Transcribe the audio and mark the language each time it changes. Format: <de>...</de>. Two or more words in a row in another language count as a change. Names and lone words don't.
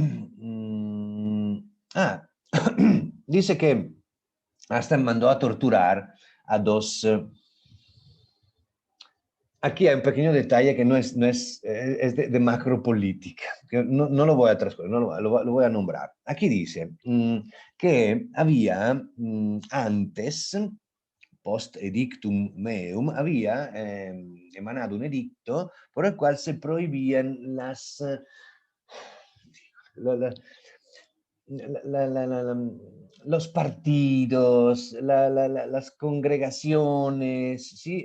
<es>Dice que hasta mandó a torturar a dos. Aquí hay un pequeño detalle que es de macropolítica, que no lo voy a transcurrir, lo voy a nombrar. Aquí dice que había antes,</es> <la>post edictum meum,</la> <es>había emanado un edicto por el cual se prohibían los partidos, las congregaciones, ¿sí?</es>